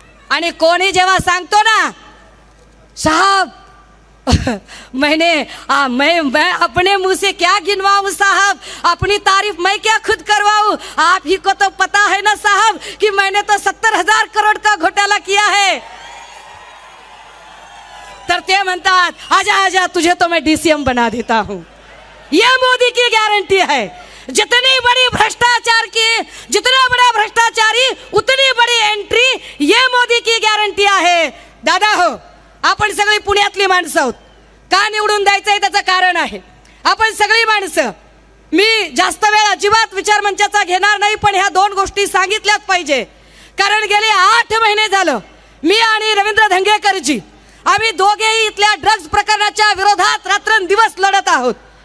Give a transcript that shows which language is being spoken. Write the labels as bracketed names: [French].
[Marathi] आणि कोणी जेव्हा सांगतो ना [Hindi] साहब मैं अपने मुंह से क्या गिनवाऊं साहब, अपनी तारीफ मैं क्या खुद करवाऊं, आप ही को तो पता है ना साहब कि मैंने तो 70,000 करोड़ का घोटाला किया है. [Marathi] तर ते म्हणतात [Hindi] आजा तुझे तो मैं डीसीएम बना देता हूं. ये मोदी की गारंटी है. जितनी बड़ी भ्रष्टाचार की, जितना बड़ा भ्रष्टाचारी उतनी बड़ी एंट्री, ये मोदी की गॅरंटी आहे. [Marathi] दादा हो, आपण सगळी पुण्यातली माणसं आहोत. का निवडून द्यायचंय त्याचं कारण आहे. आपण सगळी माणसं, मी जास्त वेळ अजिबात विचार मंचाचा घेणार नाही, पण ह्या दोन गोष्टी सांगितल्याच पाहिजे. कारण गेले 8 महिने झालं मी आणि रवींद्र धंगेकरजी आम्ही दोघेही इथल्या ड्रग्ज प्रकरणाच्या विरोधात रात्रंदिवस लढत आहोत.